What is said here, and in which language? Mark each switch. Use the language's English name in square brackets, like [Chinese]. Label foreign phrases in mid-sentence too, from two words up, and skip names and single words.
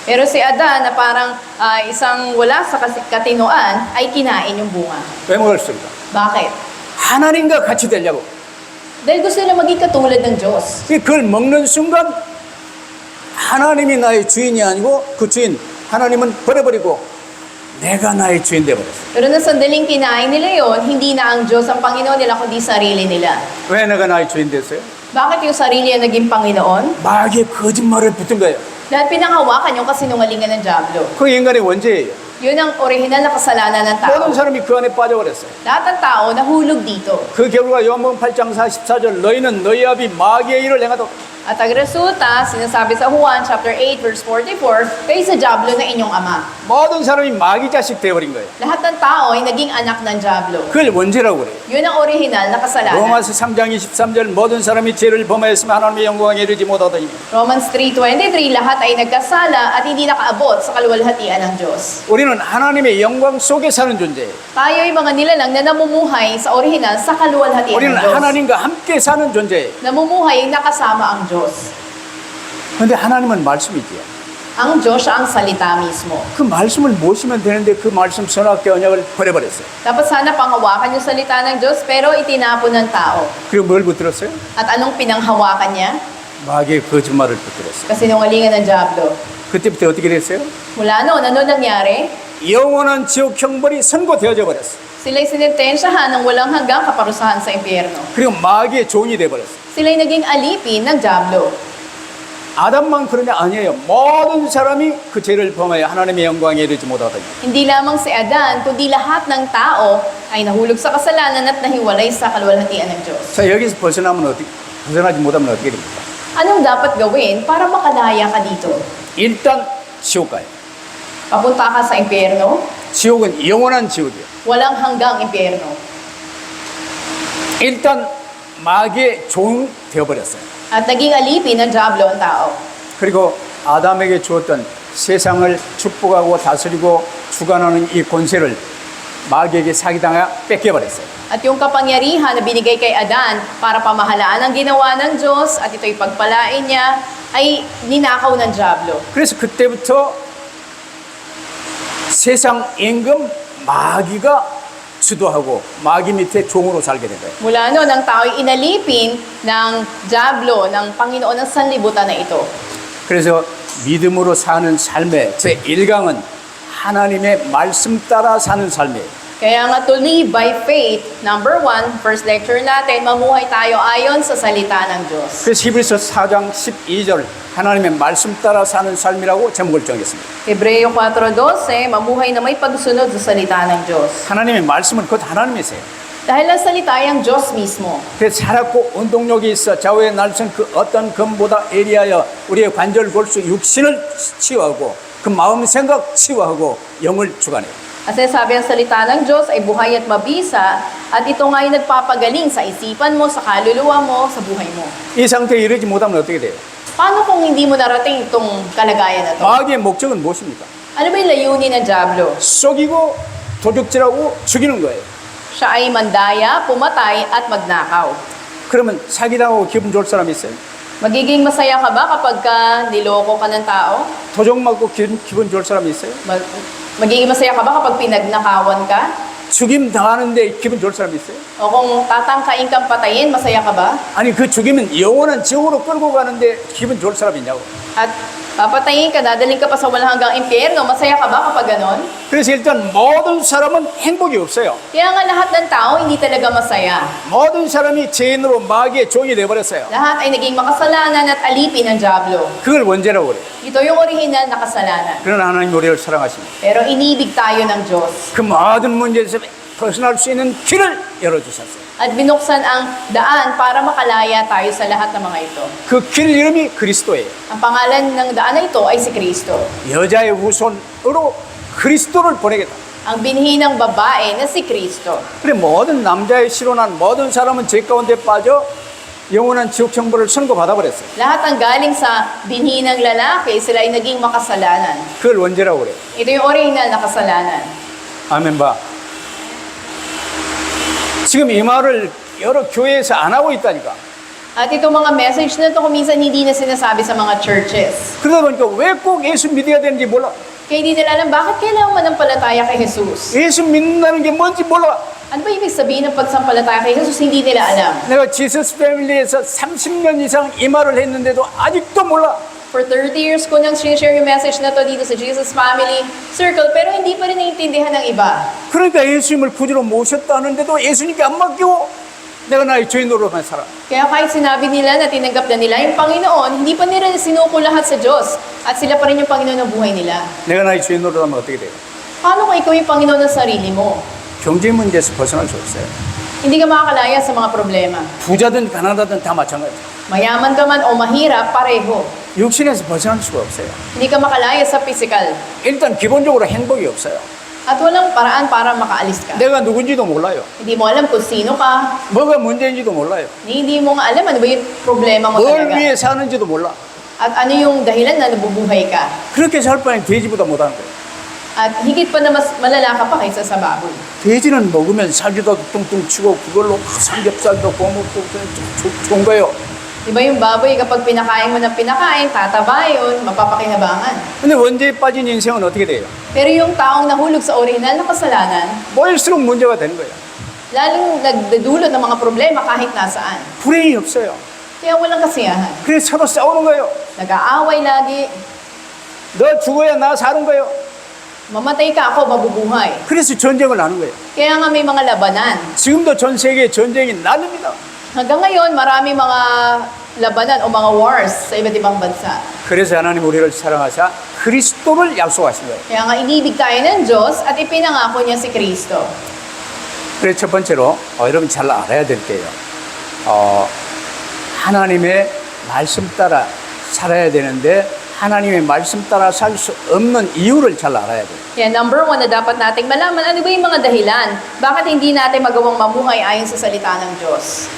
[Filipino] Pero si Adan na parang isang wala sa katinoan ay kinain yung bunga. [Korean] 왜 먹었습니까? [Filipino] Bakit? [Korean] 하나님과 같이 되려고. [Filipino] Dahil gusto nila maging katulad ng Diyos. [Korean] 그걸 먹는 순간 하나님이 나의 주인이 아니고 그 주인 하나님은 버려버리고 내가 나의 주인 되어버렸어요. [Filipino] Pero nang sandaling kinain nila yon, hindi na ang Diyos ang Panginoon nila, kundi sarili nila. [Korean] 왜 내가 나의 주인 됐어요? [Filipino] Bakit yung sarili ang naging Panginoon? [Korean] 마귀의 거짓말을 붙은 거예요. [Filipino] Dahil pinanghawakan yung kasinungalingan ng Diablo. [Korean] 그 인간의 원죄예요. [Filipino] Yun ang orihinal na kasalanan ng tao. [Korean] 모든 사람이 그 안에 빠져버렸어요. [Filipino] Lahat ng tao nahulog dito. [Korean] 그 결과 요한복음 8장 44절 너희는 너희 아비 마귀의 일을 행하도록. [Filipino] At ang resulta, sinasabi sa Juan chapter 8 verse 44, kayo sa Diablo na inyong ama. [Korean] 모든 사람이 마귀 자식 되어버린 거예요. [Filipino] Lahat ng tao ay naging anak ng Diablo. [Korean] 그걸 원죄라고 그래요. [Filipino] Yun ang orihinal na kasalanan. [Korean] 로마서 3장 23절 모든 사람이 죄를 범하였으면 하나님의 영광에 이르지 못하더니 [Filipino] Romans 3:23, lahat ay nagkasala at hindi nakaabot sa kaluwalhatian ng Diyos. [Korean] 우리는 하나님의 영광 속에 사는 존재예요. [Filipino] Tayo ay mga nilalang na namumuhay sa orihinal sa kaluwalhatian [Korean] 우리는 [Filipino] ng Diyos. [Korean] 하나님과 함께 사는 존재예요. [Filipino] Namumuhay nakasama ang Diyos. [Korean] 그런데 하나님은 말씀이지요. [Filipino] Ang Diyos siya ang salita mismo. [Korean] 그 말씀을 모시면 되는데 그 말씀 선악계 언약을 버려버렸어요. [Filipino] Dapat sana panghawakan yung salita ng Diyos pero itinapon ng tao. [Korean] 그리고 뭘 붙들었어요? [Filipino] At anong pinanghawakan niya? [Korean] 마귀의 거짓말을 붙들었어요. [Filipino] Kasinungalingan ng Diablo. [Korean] 그때부터 어떻게 됐어요? [Filipino] Mula noon, ano nangyari? [Korean] 영원한 지옥 형벌이 선고되어져 버렸어요. [Filipino] Sila'y sinintensyahan ng walang hanggang kaparusahan sa impyerno. [Korean] 그리고 마귀의 종이 되어버렸어요. [Filipino] Sila'y naging alipin ng Diablo. [Korean] 아담만 그런 게 아니에요. 모든 사람이 그 죄를 범하여 하나님의 영광에 이르지 못하더니. [Filipino] Hindi lamang si Adan, kundi lahat ng tao ay nahulog sa kasalanan at nahiwalay sa kaluwalhatian ng Diyos. [Korean] 자, 여기서 벗어나지 못하면 어떻게 됩니까? [Filipino] Anong dapat gawin para makalaya ka dito? [Korean] 일단 지옥 가요. [Filipino] Papunta ka sa impyerno? [Korean] 지옥은 영원한 지옥이에요. [Filipino] Walang hanggang impyerno. [Korean] 일단 마귀의 종 되어버렸어요. [Filipino] At naging alipin ng Diablo ang tao. [Korean] 그리고 아담에게 주었던 세상을 축복하고 다스리고 주관하는 이 권세를 마귀에게 사기당하 뺏겨버렸어요. [Filipino] At yung kapangyarihan na binigay kay Adan para pamahalaan ang ginawa ng Diyos at ito'y pagpalain niya ay ninakaw ng Diablo. [Korean] 그래서 그때부터 세상 임금 마귀가 주도하고 마귀 밑에 종으로 살게 된 거예요. [Filipino] Mula noon, ang tao'y inalipin ng Diablo, ng Panginoon ng sanlibutan na ito. [Korean] 그래서 믿음으로 사는 삶의 제 1강은 하나님의 말씀 따라 사는 삶이에요. [Filipino] Kaya nga [English] to live by faith, [Filipino] number 1, [English] first lecture [Filipino] natin, mamuhay tayo ayon sa salita ng Diyos. [Korean] 그래서 히브리서 4장 12절 하나님의 말씀 따라 사는 삶이라고 제목을 정했습니다. [Filipino] Hebreo 4:12, mamuhay na may pagsunod sa salita ng Diyos. [Korean] 하나님의 말씀은 곧 하나님이세요. [Filipino] Dahil ang salita ay ang Diyos mismo. [Korean] 그래서 살았고 운동력이 있어 좌우의 날선 그 어떤 검보다 예리하여 우리의 관절 골수 육신을 치유하고 그 마음 생각 치유하고 영을 주관해요. [Filipino] Kasi sabi ang salita ng Diyos ay buhay at mabisa at ito nga ay nagpapagaling sa isipan mo, sa kaluluwa mo, sa buhay mo. [Korean] 이 상태에 이르지 못하면 어떻게 돼요? [Filipino] Paano kung hindi mo narating itong kalagayan na to? [Korean] 마귀의 목적은 무엇입니까? [Filipino] Ano ba yung layunin ng Diablo? [Korean] 속이고 도둑질하고 죽이는 거예요. [Filipino] Siya ay mandaya, pumatay at magnakaw. [Korean] 그러면 사기당하고 기분 좋을 사람이 있어요? [Filipino] Magiging masaya ka ba kapag niloko ka ng tao? [Korean] 도적 맞고 기분 좋을 사람이 있어요? [Filipino] Magiging masaya ka ba kapag pinagnakawan ka? [Korean] 죽임 당하는데 기분 좋을 사람이 있어요? [Filipino] O kung tatangkain kang patayin, masaya ka ba? [Korean] 아니 그 죽이면 영원한 지옥으로 끌고 가는데 기분 좋을 사람이 있냐고. [Filipino] At papatayin ka, dadaling ka pa sa walang hanggang impyerno, masaya ka ba kapag ganon? [Korean] 그래서 일단 모든 사람은 행복이 없어요. [Filipino] Kaya nga lahat ng tao hindi talaga masaya. [Korean] 모든 사람이 죄인으로 마귀의 종이 되어버렸어요. [Filipino] Lahat ay naging makasalanan at alipin ng Diablo. [Korean] 그걸 원죄라고 그래요. [Filipino] Ito yung orihinal na kasalanan. [Korean] 그러나 하나님 우리를 사랑하십니다. [Filipino] Pero inibig tayo ng Diyos. [Korean] 그 모든 문제에서 벗어날 수 있는 길을 열어주셨어요. [Filipino] At binuksan ang daan para makalaya tayo sa lahat ng mga ito. [Korean] 그 길 이름이 그리스도예요. [Filipino] Ang pangalan ng daan na ito ay si Kristo. [Korean] 여자의 후손으로 그리스도를 보내겠다. [Filipino] Ang binhi ng babae na si Kristo. [Korean] 그래 모든 남자의 실혼한 모든 사람은 죄 가운데 빠져 영원한 지옥 형벌을 선고받아 버렸어요. [Filipino] Lahat ang galing sa binhi ng lalaki, sila ay naging makasalanan. [Korean] 그걸 원죄라고 그래요. [Filipino] Ito yung original na kasalanan. [Korean] 아멘 봐. 지금 이 말을 여러 교회에서 안 하고 있다니까. [Filipino] At itong mga message na ito kung minsan hindi na sinasabi sa mga churches. [Korean] 그러다 보니까 왜 꼭 예수 믿어야 되는지 몰라. [Filipino] Kaya hindi nila alam bakit kailangan manampalataya kay Jesus. [Korean] 예수 믿는다는 게 뭔지 몰라. [Filipino] Ano ba ibig sabihin ng pagsampalataya kay Jesus? Hindi nila alam. [Korean] 내가 지서스 패밀리에서 30년 이상 이 말을 했는데도 아직도 몰라. [English] For 30 years [Filipino] ko nang share yung message na to dito sa Jesus Family Circle, pero hindi pa rin naiintindihan ng iba. [Korean] 그러니까 예수님을 구주로 모셨다는데도 예수님께 안 맡기고 내가 나의 주인으로만 살아. [Filipino] Kaya kahit sinabi nila na tinanggap na nila yung Panginoon, hindi pa nila sinuko lahat sa Diyos. At sila pa rin yung Panginoon ng buhay nila. [Korean] 내가 나의 주인으로 하면 어떻게 돼요? [Filipino] Paano kung ikaw yung Panginoon ng sarili mo? [Korean] 경제 문제에서 벗어날 수 없어요. [Filipino] Hindi ka makakalaya sa mga problema. [Korean] 부자든 가난하든 다 마찬가지. [Filipino] Mayaman ka man o mahirap, pareho. [Korean] 육신에서 벗어날 수가 없어요. [Filipino] Hindi ka makalaya sa physical. [Korean] 일단 기본적으로 행복이 없어요. [Filipino] At walang paraan para makaalis ka. [Korean] 내가 누군지도 몰라요. [Filipino] Hindi mo alam kung sino ka. [Korean] 뭐가 문제인지도 몰라요. [Filipino] Hindi mo nga alam ano ba yung problema mo [Korean] 뭘 [Filipino] talaga. [Korean] 위해 사는지도 몰라. [Filipino] At ano yung dahilan na nabubuhay ka. [Korean] 그렇게 살 바엔 돼지보다 못하는 거예요. [Filipino] At higit pa na mas malala ka pa kaysa sa baboy. [Korean] 돼지는 먹으면 살주도 뚱뚱 치고 그걸로 삼겹살도 구워 먹고 좋은 거예요. [Filipino] Diba yung baboy, kapag pinakain mo ng pinakain, tataba yun, mapapakinabangan. [Korean] 근데 원죄에 빠진 인생은 어떻게 돼요? [Filipino] Pero yung taong nahulog sa orihinal na kasalanan, [Korean] 모일수록 문제가 되는 거예요. [Filipino] lalong nagdudulot ng mga problema kahit nasaan. [Korean] 불행이 없어요. [Filipino] Kaya walang kasiyahan. [Korean] 그래서 서로 싸우는 거예요. [Filipino] Nag-aaway lagi, [Korean] 너 죽어야 나 사는 거예요. [Filipino] mamatay ka ako, mabubuhay. [Korean] 그래서 전쟁을 하는 거예요. [Filipino] Kaya nga may mga labanan. [Korean] 지금도 전 세계에 전쟁이 나뉩니다. [Filipino] Hanggang ngayon, marami mga labanan o mga wars sa iba't ibang bansa. [Korean] 그래서 하나님 우리를 사랑하사 그리스도를 약속하신 거예요. [Filipino] Kaya nga inibig tayo ng Diyos at ipinangako niya si Kristo. [Korean] 그래서 첫 번째로 여러분 잘 알아야 될 게요. 하나님의 말씀 따라 살아야 되는데 하나님의 말씀 따라 살 수 없는 이유를 잘 알아야 돼요. [Filipino] Kaya [English] number one [Filipino] na dapat nating malaman, ano ba yung mga dahilan? Bakit hindi natin magawang mamuhay ayon sa salita ng Diyos?